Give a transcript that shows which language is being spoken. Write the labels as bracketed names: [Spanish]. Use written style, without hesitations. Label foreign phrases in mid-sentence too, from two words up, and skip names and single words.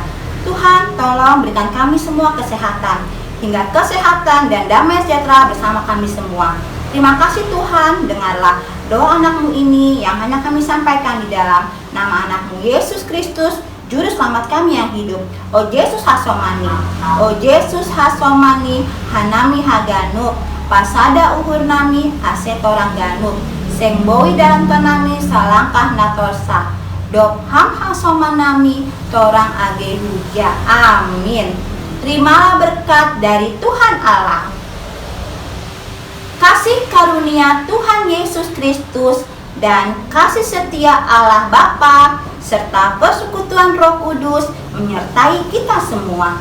[Indonesian] Tuhan tolong berikan kami semua kesehatan, hingga kesehatan dan damai sejahtera bersama kami semua. Terima kasih Tuhan, dengarlah doa anak-Mu ini yang hanya kami sampaikan di dalam nama anak-Mu Yesus Kristus, Juru Selamat kami yang hidup. [Batak Simalungun] O Yesus Hasomani, O Yesus Hasomani, Hanami Haganuk, Pasada Uhur Nami, Asetorang Ganuk, Sengboi dalam tanami salangkah natorsa, Dok Ham Hasomanami, Torang Age Huja. [Indonesian] Amin. Terimalah berkat dari Tuhan Allah. Kasih karunia Tuhan Yesus Kristus dan kasih setia Allah Bapa serta persekutuan Roh Kudus menyertai kita semua.